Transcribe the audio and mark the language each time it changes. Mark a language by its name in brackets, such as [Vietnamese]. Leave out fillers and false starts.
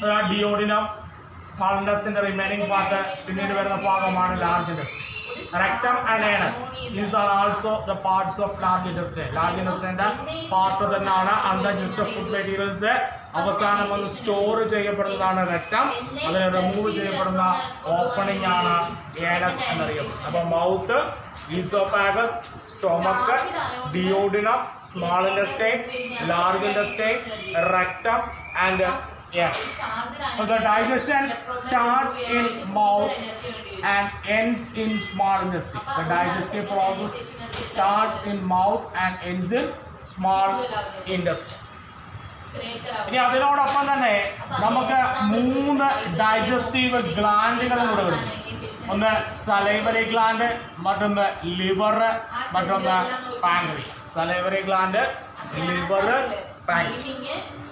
[Malayalam] Duodenum, small ഇൻറ്റസ്റ്റൈൻ്റെ remaining part, പിന്നീട് വരുന്ന ഭാഗമാണ് large intestine. [English] Rectum and anus, these are also the parts of large intestine. [Malayalam] Large intestine part തന്നെയാണ്. Under food materials അവസാനം വന്ന് store ചെയ്യപ്പെടുന്നതാണ് rectum. അതിനെ remove ചെയ്യപ്പെടുന്ന opening ആണ് ഏനസ് എന്നറിയുന്നത്. അപ്പോൾ mouth, oesophagus, stomach, duodenum, small intestine, large intestine, rectum and yes. [English] So the digestion starts in mouth and ends in small intestine. The digestive process starts in mouth and ends in small intestine. [Malayalam] ഇനി അതിനോടൊപ്പം തന്നെ നമുക്ക് 3 digestive ഗ്ലാൻഡുകൾ കൂടെ വരുന്നു. ഒന്ന് salivary gland, മറ്റൊന്ന് liver, മറ്റൊന്ന് pancreas. Salivary gland, liver, pancreas.